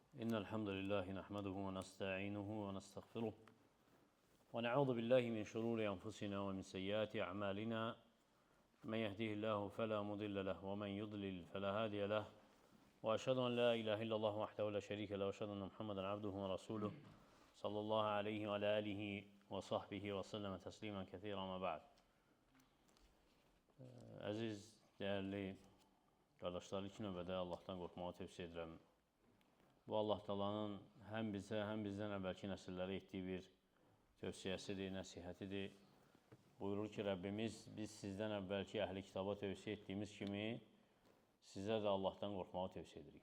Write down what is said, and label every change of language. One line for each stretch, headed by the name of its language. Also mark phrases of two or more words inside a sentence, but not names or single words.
Arabic: إن الحمد لله نحمده ونستعينه ونستغفره ونعوذ بالله من شرور أنفسنا ومن سيئات أعمالنا من يهده الله فلا مضل له ومن يضلل فلا هادي له وأشهد أن لا إله إلا الله وحده لا شريك له وأشهد أن محمدا عبده ورسوله صلى الله عليه وعلى آله وصحبه وسلم تسليما كثيرا ما بعد.
Azerbaijani: Əziz, değerli qardaşlar, ilk növbədə Allahdan qorxmağı tövsiyə edirəm. Bu Allah Taala'nın həm bizə, həm bizdən əvvəlki nəsillərə etdiyi bir tövsiyəsidir, nəsihətidir. Buyurur ki, Rəbbimiz, biz sizdən əvvəlki əhli kitaba tövsiyə etdiyimiz kimi sizə də Allahdan qorxmağı tövsiyə edirik.